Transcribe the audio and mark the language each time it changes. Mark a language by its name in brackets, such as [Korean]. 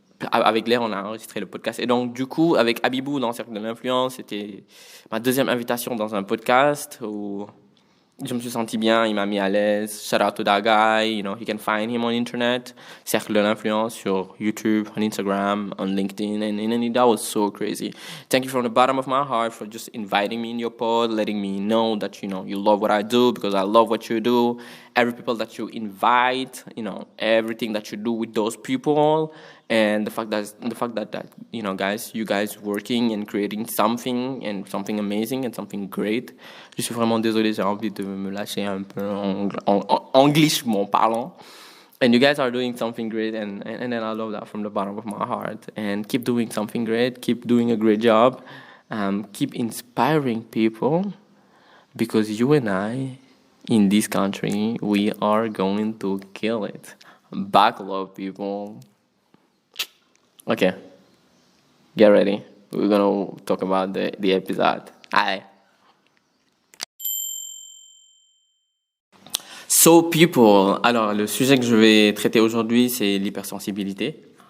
[French] Avec L'air, on a enregistré le podcast. Et donc, du coup, avec Habibou dans le Cercle de l'Influence, c'était ma deuxième invitation dans un podcast où je me suis senti bien, il m'a mis à l'aise. [English] Shout out to that guy, you can find him on internet. Cercle de l'Influence sur YouTube, on Instagram, on LinkedIn, and that was so crazy. Thank you from the bottom of my heart for just inviting me in your pod, letting me know that, you love what I do because I love what you do. Every people that you invite, everything that you do with those people. And the fact that you guys working and creating something amazing and something great. [French] Je suis vraiment désolé, j'ai envie de me lâcher un peu en anglichement parlant. [English] And you guys are doing something great, and then I love that from the bottom of my heart. And keep doing something great, keep doing a great job, keep inspiring people, because you and I, in this country, we are going to kill it. Buckle up, people. Okay, get ready. We're gonna talk about the episode. Hi. So people, [French] alors le sujet que je vais traiter aujourd'hui, c'est l'hypersensibilité.